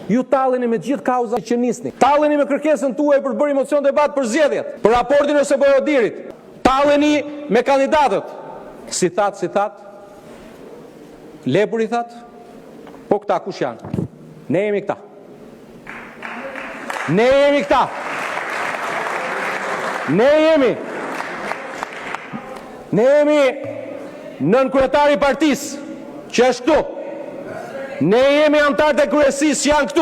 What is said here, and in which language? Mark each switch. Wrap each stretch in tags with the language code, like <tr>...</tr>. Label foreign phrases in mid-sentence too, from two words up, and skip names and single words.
<sq>Ju talleni me gjithë kauzat që nisni. Talleni me kërkesën tuaj për të bërë emocion debat për zgjedhjet, për raportin e Sebojodirit. Talleni me kandidatët. Si that, Lepuri that, po këta kush janë? Ne jemi këta. Ne jemi nën kryetari i partisë, që është këtu. Ne jemi antarët e kryesisë që janë këtu.</sq>